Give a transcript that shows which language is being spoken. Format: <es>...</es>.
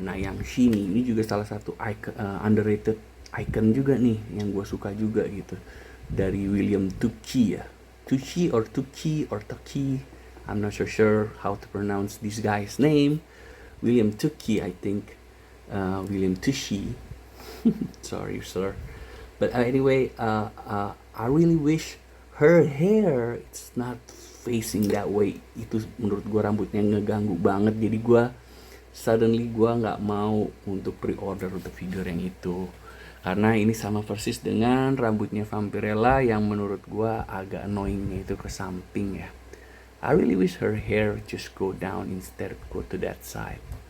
<id>Nah yang She nih, ini juga salah satu</id> <en>underrated icon</en> <id>juga nih yang gue suka juga gitu, dari William Tucci ya.</id> <en>Tucci or Tucci or Tucci, I'm not so sure how to pronounce this guy's name. William Tucci I think. William Tucci. Sorry sir. But anyway, I really wish her hair it's not facing that way.</en> <id>Itu menurut gue rambutnya ngeganggu banget. Jadi gue nggak mau untuk pre-order untuk figure yang itu, karena ini sama persis dengan rambutnya Vampirella yang menurut gue agak annoyingnya itu ke samping ya.</id> <en>I really wish her hair just go down instead go to that side.</en>